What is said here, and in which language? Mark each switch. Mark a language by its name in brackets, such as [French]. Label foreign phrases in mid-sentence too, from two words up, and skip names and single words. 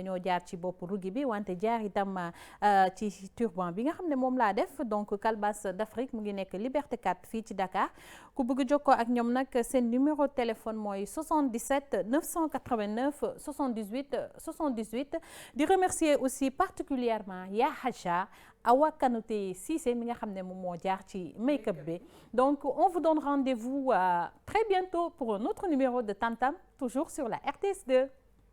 [Wolof] ñoo jaar ci bopp rugi bi wante jaar itam ci turban bi nga xam ne moom laa def donc Calebasse d'Afrique mu ngi nekk Liberté 4 fii ci Dakar ku bëgg jokkoo ak ñoom nag seen [French] numéro de téléphone [Wolof] mooy 77 989 78 78 di [French] remercier aussi particulièrement [Wolof] Ya Haja Awa Kanouté Cissé mi nga xam ne moom moo jaar ci make-up bi [French] donc on vous donne rendez-vous très bientôt pour un autre numéro de Tam Tam toujours sur la RTS2.